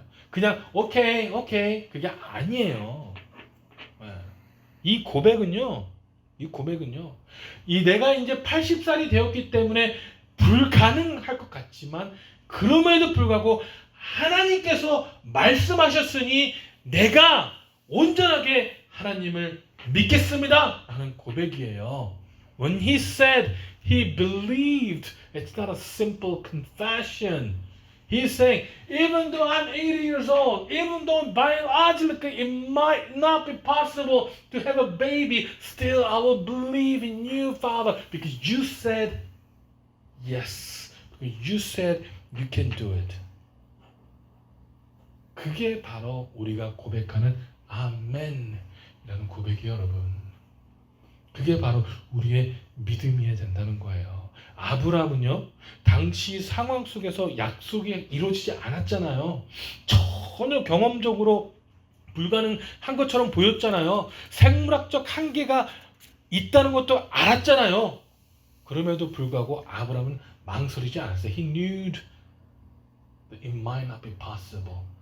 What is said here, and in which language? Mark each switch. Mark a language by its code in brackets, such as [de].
[ko] 그냥 오케이 그게 아니에요. 이 고백은요, 이 내가 이제 80살이 되었기 때문에 불가능할 것 같지만 그럼에도 불구하고 하나님께서 말씀하셨으니 내가 온전하게 하나님을 믿겠습니다 라는 고백이에요. [en] When he said he believed, it's not a simple confession. He's saying, even though I'm 80 years old, even though biologically it might not be possible to have a baby, still I will believe in you, Father, because you said yes. Because you said you can do it. [ko] 그게 바로 우리가 고백하는 아멘이라는 고백이에요, 여러분. 그게 바로 우리의 믿음이어야 된다는 거예요. 아브라함은요, 당시 상황 속에서 약속이 이루어지지 않았잖아요. 전혀 경험적으로 불가능한 것처럼 보였잖아요. 생물학적 한계가 있다는 것도 알았잖아요. 그럼에도 불구하고 아브라함은 망설이지 않았어요. [en] He knew that it might not be possible.